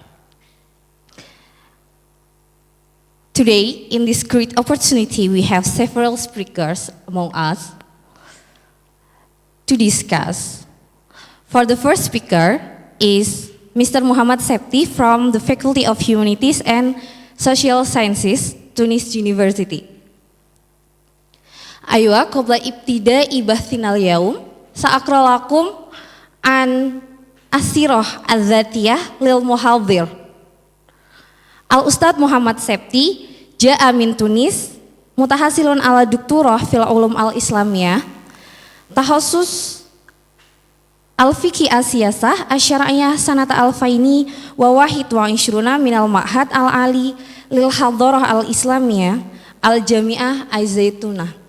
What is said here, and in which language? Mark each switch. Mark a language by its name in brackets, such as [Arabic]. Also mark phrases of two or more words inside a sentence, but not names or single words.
[English] Today, in this great opportunity, we have several speakers among us to discuss. For the first speaker is Mr. Muhammad Sebti from the Faculty of Humanities and Social Sciences, Tunis University. [Arabic] أيوه قبل ابتداء بحثنا اليوم سأقرأ لكم السيرة الذاتية للمحاضر. الأستاذ محمد سبتي جاء من تونس متحصل على دكتوراه في العلوم الإسلامية تخصص الفقه السياسة الشرعية سنة ألفين وواحد وعشرين من المعهد العالي للحضارة الإسلامية الجامعة الزيتونة.